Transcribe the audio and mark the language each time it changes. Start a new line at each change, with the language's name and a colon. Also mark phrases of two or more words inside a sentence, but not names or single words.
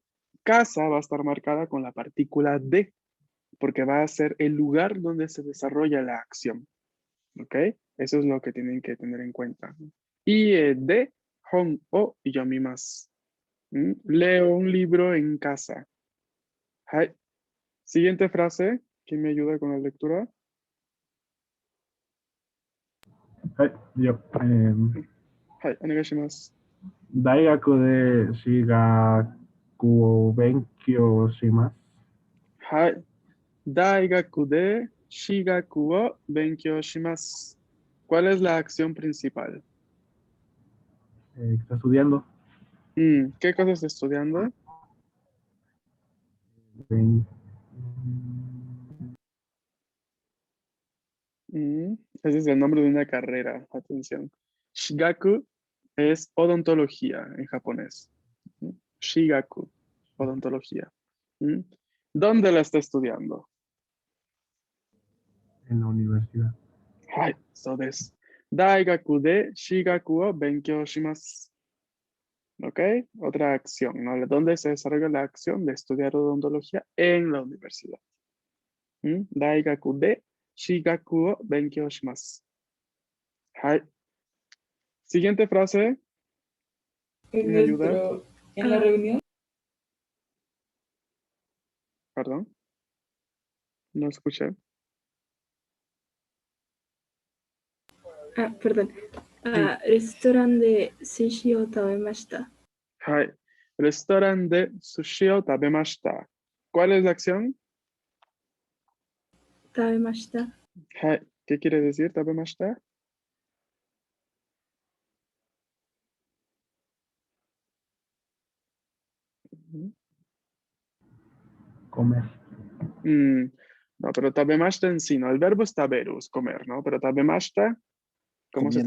Spanish: Casa va a estar marcada con la partícula de, porque va a ser el lugar donde se desarrolla la acción. ¿Ok? Eso es lo que tienen que tener en cuenta.
Japanese: 家で本を読みます.
Spanish: Leo un libro en casa. Hai. Siguiente frase. ¿Quién me ayuda con la lectura?
Japanese: はい、はい、お願いします。大学で私学を勉強します。はい。大学で私学を勉強します.
Spanish: ¿Cuál es la acción principal? Está estudiando. ¿Qué cosa está estudiando? Ese es el nombre de una carrera. Atención. Shigaku es odontología en japonés. Shigaku, odontología. ¿Dónde la está estudiando? En la universidad.
Japanese: はい、そうです。大学で歯学を勉強します.
Spanish: ¿Ok? Otra acción, ¿no? ¿Dónde se desarrolla la acción de estudiar odontología? En la universidad.
Japanese: 大学で歯学を勉強します.
Spanish: Hai. Siguiente frase. En ¿Me ayuda? en la reunión. Perdón. No escuché. Perdón.
Japanese: レストランで寿司を食べました。 Hai. レストランで寿司を食べました.
Spanish: ¿Cuál es la acción?
Japanese: 食べました。 Hai.
Spanish: ¿Qué quiere decir tabemashita? Comer. No, pero tabemashita en sí, no. El verbo es taberu, es comer, ¿no? Pero tabemashita, ¿cómo se